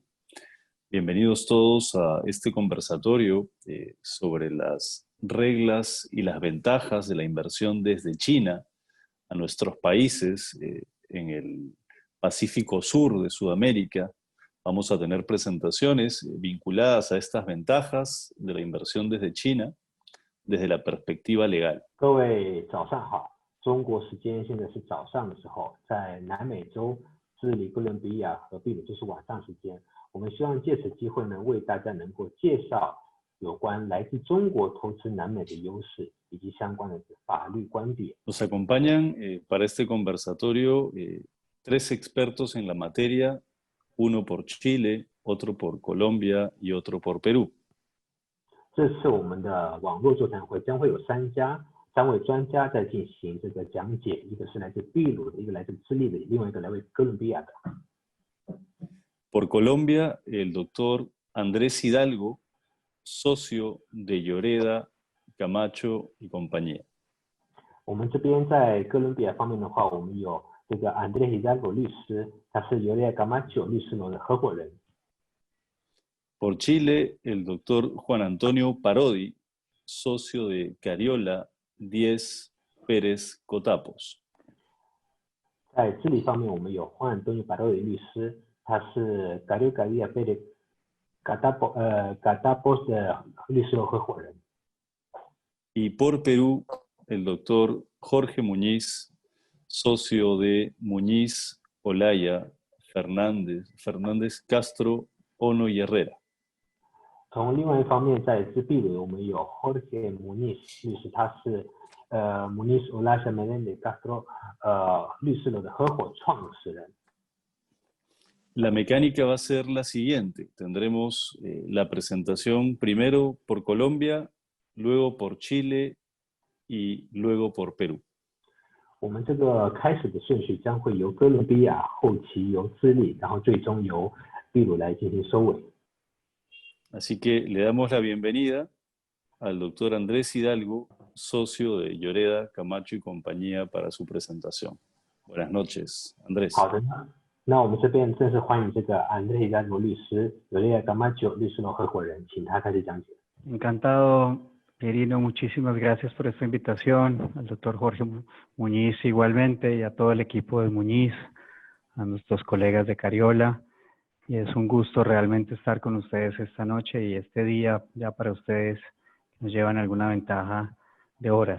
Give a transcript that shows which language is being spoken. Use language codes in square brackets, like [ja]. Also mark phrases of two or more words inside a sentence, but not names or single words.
[es] Bienvenidos todos a este conversatorio sobre las reglas y las ventajas de la inversión desde China a nuestros países en el Pacífico Sur de Sudamérica. Vamos a tener presentaciones vinculadas a estas ventajas de la inversión desde China desde la perspectiva legal. [zh] 各位早上好，中国时间现在是早上的时候，在南美洲智利、哥伦比亚和秘鲁就是晚上时间。我们希望借此机会呢，为大家能够介绍有关来自中国投资南美的优势以及相关的法律观点。 [es] Nos acompañan para este conversatorio tres expertos en la materia, uno por Chile, otro por Colombia y otro por Perú. [zh] 这次我们的网络座谈会将会有三位专家在进行这个讲解，一个是来自秘鲁的，一个来自智利的，另外一个来自哥伦比亚的。 [es] Por Colombia, el doctor Andrés Hidalgo, socio de Lloreda, Camacho y compañía. [zh] 我们这边在哥伦比亚方面的话，我们有这个 Andrés Hidalgo 律师，他是 Lloreda Camacho 律师楼的合伙人。 [es] Por Chile, el doctor Juan Antonio Parodi, socio de Cariola, 10 Pérez Cotapos. [zh] 在智利方面，我们有 Juan Antonio Parodi 律师，他是 Cariola Pérez Catapos 的律师楼合伙人。 [es] Y por Perú, el doctor Jorge Muñiz, socio de Muñiz, Olaya, Fernández Castro, Ono y Herrera. [zh] 从另外一方面，在秘鲁我们有 Jorge Muñiz 律师，他是 Muñiz Olaya Menéndez Castro 律师楼的合伙创始人。 [es] La mecánica va a ser la siguiente. Tendremos la presentación primero por Colombia, luego por Chile y luego por Perú. [zh] 我们这个开始的顺序将会由哥伦比亚，后期由智利，然后最终由秘鲁来进行收尾。 [es] Así que le damos la bienvenida al doctor Andrés Hidalgo, socio de Lloreda, Camacho y compañía para su presentación. Buenas noches, Andrés. [zh] 好的，那我们这边正式欢迎这个 Andrés Hidalgo 律师 Lloreda Camacho 律师楼合伙人，请他开始讲解。 [es] Encantado, Pierino, muchísimas gracias por esta invitación, al doctor Jorge Muñiz igualmente y a todo el equipo de Muñiz, a nuestros colegas de Cariola. Y es un gusto realmente estar con ustedes esta noche y este día ya para ustedes nos llevan alguna ventaja de horas.